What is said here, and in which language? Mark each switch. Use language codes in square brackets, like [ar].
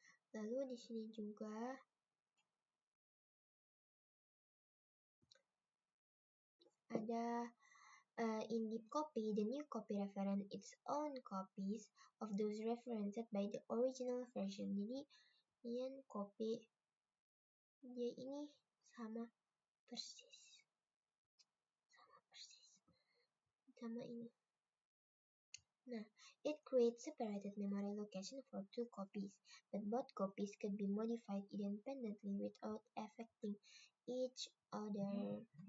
[id] Lalu di sini juga ada [en] in deep copy, the new copy reference its own copies of those referenced by the original version. [id] Jadi ini copy dia ini sama persis sama ini. [en] Nah, it creates separated memory location for two copies, but both copies could be modified independently without affecting each other.